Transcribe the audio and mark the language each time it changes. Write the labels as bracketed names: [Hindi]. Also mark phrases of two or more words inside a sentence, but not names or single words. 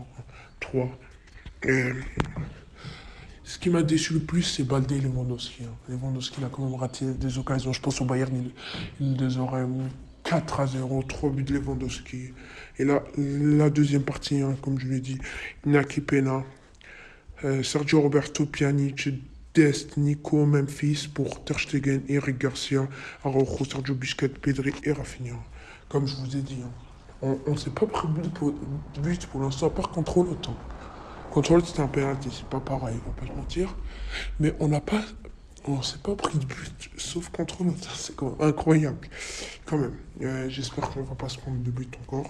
[French] 3. Et ce qui m'a déçu le plus, c'est Balde et Lewandowski, hein. Lewandowski, il a quand même raté des occasions. Je pense au Bayern, il les aurait mis 4-0, 3 buts de Lewandowski. Et là, la deuxième partie, hein, comme je l'ai dit, Inaki Pena, Sergio Roberto, Pjanic, Dest, Nico, Memphis pour Ter Stegen, Eric Garcia, Araujo, Sergio Busquets, Pedri et Rafinha. Comme je vous ai dit, hein, on ne s'est pas pris but pour l'instant, par contrôle autant. Contrôle, c'était un penalty, c'est pas pareil, on va pas se mentir. Mais on s'est pas pris de but, sauf contre nous. Ça, c'est quand même incroyable. Quand même. J'espère qu'on va pas se prendre de but encore.